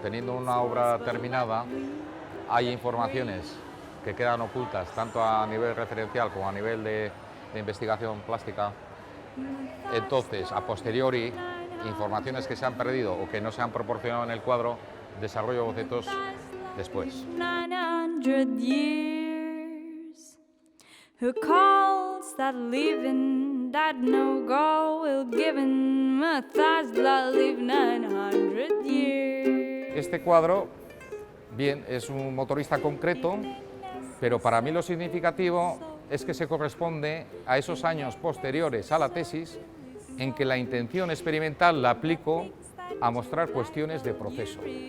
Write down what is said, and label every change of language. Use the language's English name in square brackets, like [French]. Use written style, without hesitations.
[Spanish] Teniendo una obra terminada, hay informaciones que quedan ocultas tanto a nivel referencial como a nivel de investigación plástica. Entonces, a posteriori, informaciones que se han perdido o que no se han proporcionado en el cuadro, desarrollo bocetos después. [English] 900 years. Who calls that living that no God will give him? Methuselah lived 900 years. [Spanish] Este cuadro, bien, es un motorista concreto, pero para mí lo significativo es que se corresponde a esos años posteriores a la tesis en que la intención experimental la aplico a mostrar cuestiones de proceso.